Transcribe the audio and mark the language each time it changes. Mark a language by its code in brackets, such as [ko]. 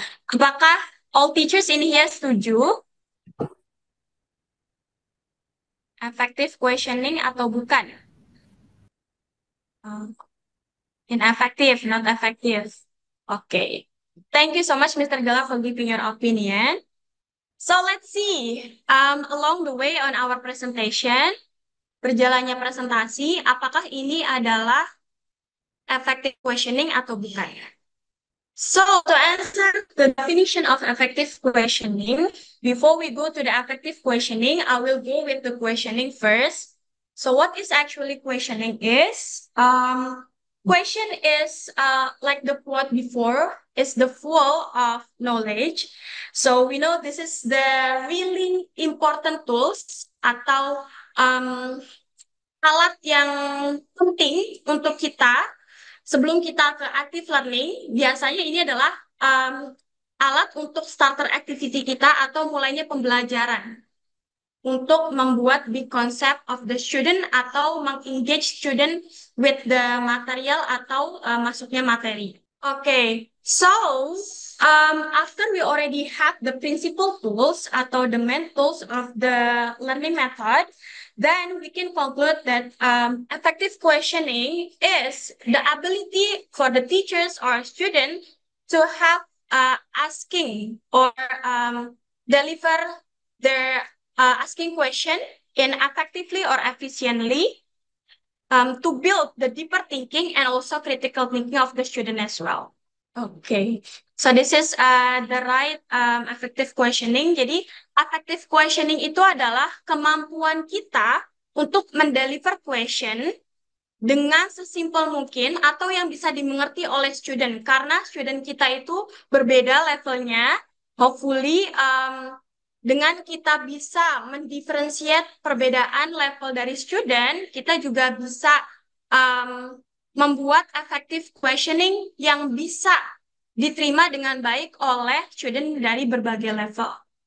[id] Apakah [en] all teachers in here [id] setuju? Effective questioning atau bukan? [en] Ineffective, not effective. Okay. Thank you so much, Mr. Gala, for giving your opinion. So let's see. Along the way on our presentation, [id] berjalannya presentasi, apakah ini adalah effective questioning atau bukan? [en] So to answer the definition of effective questioning, before we go to the effective questioning, I will go with the questioning first. So what is actually questioning is? Question is like the quote before, is the full of knowledge. So we know this is the really important tools [id] atau alat yang penting untuk kita sebelum kita ke [en] active learning. [id] Biasanya ini adalah alat untuk starter activity kita atau mulainya pembelajaran untuk membuat [en] big concept of the student [id] atau mengengage student [en] with the material [id] atau masuknya materi. [en] Okay, so after we already have the principal tools atau the main tools of the learning method, then we can conclude that effective questioning is the ability for the teachers or students to have asking or deliver their asking question in effectively or efficiently to build the deeper thinking and also critical thinking of the student as well. Okay, so this is the right effective questioning. [id] Jadi effective questioning itu adalah kemampuan kita untuk mendeliver question dengan sesimpel mungkin atau yang bisa dimengerti oleh student karena student kita itu berbeda levelnya. Hopefully dengan kita bisa mendiferensiate perbedaan level dari student, kita juga bisa membuat effective questioning yang bisa diterima dengan baik oleh student dari berbagai level.